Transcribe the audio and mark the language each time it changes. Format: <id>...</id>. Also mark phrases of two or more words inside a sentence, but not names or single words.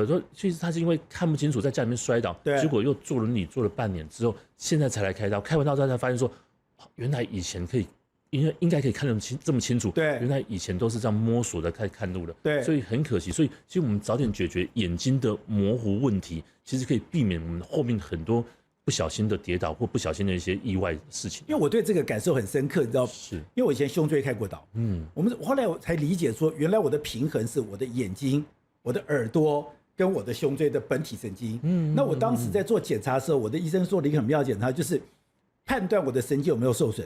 <zh>其實他是因為看不清楚，在家裡面摔倒，結果又坐輪椅坐了半年之後，現在才來開刀。開完刀之後才發現說，原來以前應該可以看得這麼清楚，對，原來以前都是這樣摸索的看路的，對，所以很可惜。所以其實我們早點解決眼睛的模糊問題，其實可以避免我們後面很多不小心的跌倒或不小心的一些意外的事情。因为我对这個感受很深刻，你知道，是因為我以前胸椎開過刀，我後來我才理解說，原來我的平衡是我的眼睛、我的耳朵跟我的胸椎的本體神經。那我當時在做檢查的時候，我的醫生做了一個很妙的檢查，就是判斷我的神經有沒有受損。</zh>